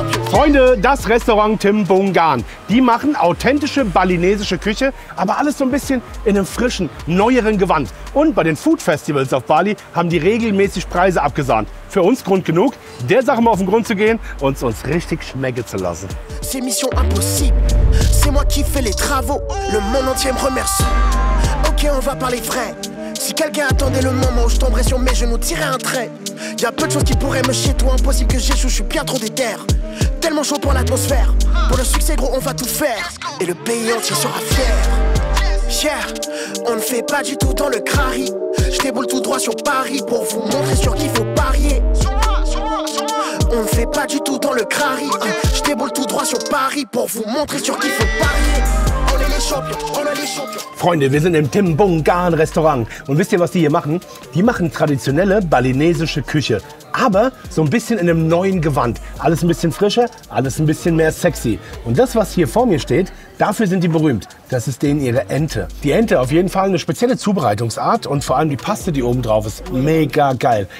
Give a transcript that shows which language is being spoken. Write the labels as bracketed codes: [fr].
[de] Freunde, das Restaurant Tim Bung Gan. Die machen authentische balinesische Küche, aber alles so ein bisschen in einem frischen, neueren Gewand. Und bei den Food Festivals auf Bali haben die regelmäßig Preise abgesahnt. Für uns Grund genug, der Sache mal auf den Grund zu gehen und es uns richtig schmecken zu lassen. [fr] C'est mission impossible, c'est moi qui fais les travaux, le monde entier me remercie. Ok, on va parler vrai. Si quelqu'un attendait le moment où je tomberais sur mes genoux, tirer un trait. Y a peu de choses qui pourraient me chier, toi impossible que j'échoue, je suis bien trop déter. Tellement chaud pour l'atmosphère, pour le succès gros on va tout faire. Et le pays entier sera fier. Yeah, on ne fait pas du tout dans le crari. Je déboule tout droit sur Paris pour vous montrer sur qui faut parier. On ne fait pas du tout dans le crari. Je déboule tout droit sur Paris pour vous montrer sur qui faut parier. On est les champions, on est les champions. [de] Freunde, wir sind im Tim Bung Gan Restaurant. Und wisst ihr, was die hier machen? Die machen traditionelle balinesische Küche. Aber so ein bisschen in einem neuen Gewand. Alles ein bisschen frischer, alles ein bisschen mehr sexy. Und das, was hier vor mir steht, dafür sind die berühmt. Das ist denen ihre Ente. Die Ente auf jeden Fall eine spezielle Zubereitungsart und vor allem die Paste, die oben drauf ist, mega geil.